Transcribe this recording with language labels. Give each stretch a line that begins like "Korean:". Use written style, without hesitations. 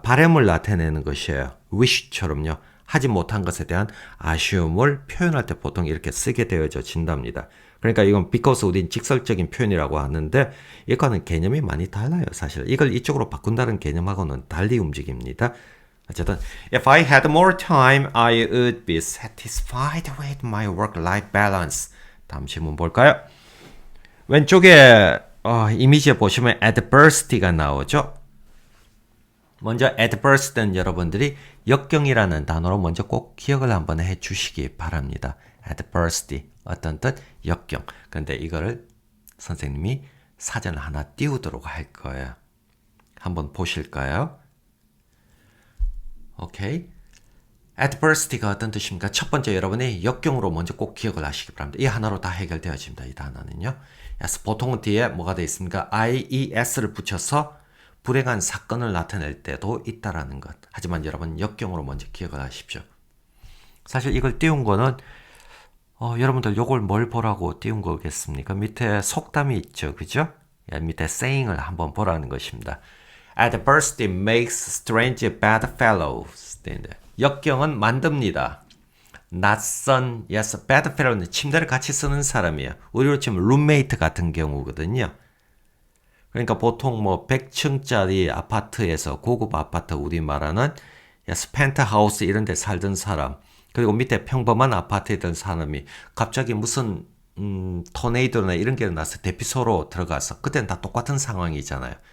Korean: 바람을 나타내는 것이에요. wish처럼요. 하지 못한 것에 대한 아쉬움을 표현할 때 보통 이렇게 쓰게 되어진답니다. 그러니까 이건 because 우린 직설적인 표현이라고 하는데 이거는 개념이 많이 달라요. 사실 이걸 이쪽으로 바꾼다는 개념하고는 달리 움직입니다. 어쨌든
English: If I had more time, I would be satisfied with my work-life balance.
Korean: 다음 질문 볼까요? 왼쪽에 이미지에 보시면 adversity가 나오죠. 먼저 adversity는 여러분들이 역경이라는 단어로 먼저 꼭 기억을 한번 해주시기 바랍니다. adversity 어떤 뜻? 역경. 그런데 이거를 선생님이 사전을 하나 띄우도록 할 거예요. 한번 보실까요? 오케이. adversity가 어떤 뜻입니까? 첫 번째 여러분이 역경으로 먼저 꼭 기억을 하시기 바랍니다. 이 하나로 다 해결되어집니다. 이 단어는요. yes, 보통은 뒤에 뭐가 되어 있습니까? IES를 붙여서 불행한 사건을 나타낼 때도 있다라는 것. 하지만 여러분 역경으로 먼저 기억을 하십시오. 사실 이걸 띄운 거는 여러분들 요걸 뭘 보라고 띄운 거겠습니까? 밑에 속담이 있죠. 그죠? 밑에 saying을 한번 보라는 것입니다.
English: Adversity makes strange bad fellows.
Korean: 역경은 만듭니다. 낯선, yes, bad fellow는 침대를 같이 쓰는 사람이에요. 우리로 치면 룸메이트 같은 경우거든요. 그러니까 보통 뭐 100층짜리 아파트에서 고급 아파트 우리 말하는 yes, 펜트하우스 이런 데 살던 사람 그리고 밑에 평범한 아파트에 있던 사람이 갑자기 무슨 토네이도나 이런 게 나서 대피소로 들어가서 그때는 다 똑같은 상황이잖아요.